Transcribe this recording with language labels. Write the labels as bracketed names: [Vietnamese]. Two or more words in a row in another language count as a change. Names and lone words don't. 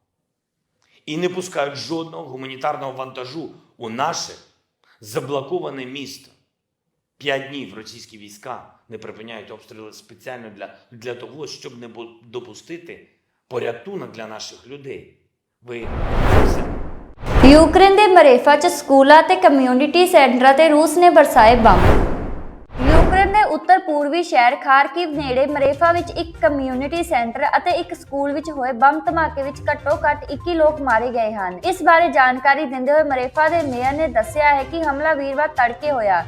[Ukrainian] І не пускають жодного гуманітарного вантажу у наше заблоковане місто. 5 днів російські війська не припиняють обстріли спеціально для того, щоб не допустити порятунок для наших людей. Ви це. [Punjabi] ਯੂਕਰੇਨ ਦੇ ਮਰੇਫਾ 'ਚ ਸਕੂਲਾਂ ਤੇ ਕਮਿਊਨਿਟੀ ਸੈਂਟਰਾਂ ਤੇ ਰੂਸ ਨੇ ਬਰਸਾਏ ਬੰਬ। ਯੂਕਰੇਨ ਦੇ ਉੱਤਰ ਪੂਰਬੀ ਸ਼ਹਿਰ ਖਾਰਕਿਵ ਨੇੜੇ ਮਰੇਫਾ ਵਿੱਚ ਇੱਕ ਕਮਿਊਨਿਟੀ ਸੈਂਟਰ ਅਤੇ ਇੱਕ ਸਕੂਲ ਵਿੱਚ ਹੋਏ ਬੰਬ ਧਮਾਕੇ ਵਿੱਚ ਘੱਟੋ-ਘੱਟ 21 ਲੋਕ ਮਾਰੇ ਗਏ ਹਨ। ਇਸ ਬਾਰੇ ਜਾਣਕਾਰੀ ਦਿੰਦੇ ਹੋਏ ਮਰੇਫਾ ਦੇ ਮੇਅਰ ਨੇ ਦੱਸਿਆ ਹੈ ਕਿ ਹਮਲਾ ਵੀਰਵਾਰ ਤੜਕੇ ਹੋਇਆ।